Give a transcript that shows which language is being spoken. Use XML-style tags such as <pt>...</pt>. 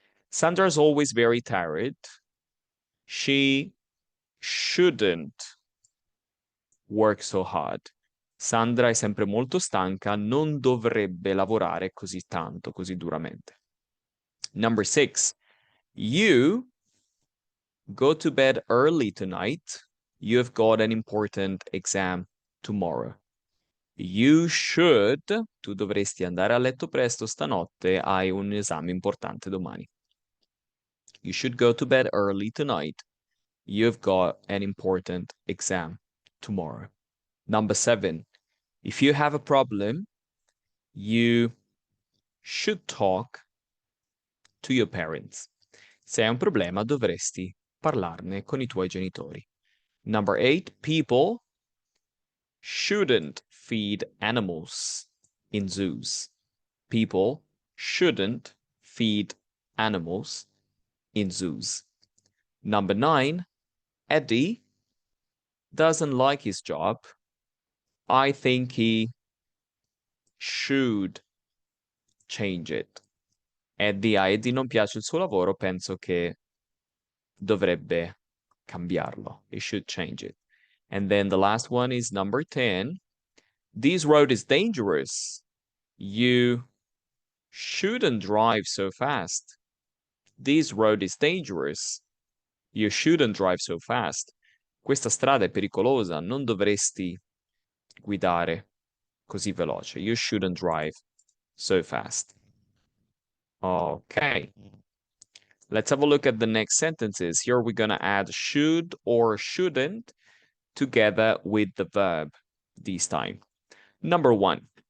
<en>Sandra's always very tired. She shouldn't work so hard.</en> <it>Sandra è sempre molto stanca, non dovrebbe lavorare così tanto, così duramente.</it> <en>Number 6, you go to bed early tonight. You have got an important exam tomorrow. You should,</en> <it>tu dovresti andare a letto presto stanotte, hai un esame importante domani.</it> <en>You should go to bed early tonight. You've got an important exam tomorrow. Number 7, if you have a problem, you should talk to your parents.</en> <it>Se hai un problema, dovresti parlarne con i tuoi genitori.</it> <en>Number 8, people shouldn't feed animals in zoos. People shouldn't feed animals in zoos. Number 9, Eddie doesn't like his job. I think he should change it.</en> <it>Eddie, a Eddie non piace il suo lavoro, penso che dovrebbe cambiarlo.</it> <en>He should change it. And then the last one is number 10. This road is dangerous. You shouldn't drive so fast. This road is dangerous. You shouldn't drive so fast.</en> <it>Questa strada è pericolosa, non dovresti guidare così veloce.</it> <en>You shouldn't drive so fast. Okay. Let's have a look at the next sentences. Here we're going to add should or shouldn't together with the verb this time. Number 1.</en>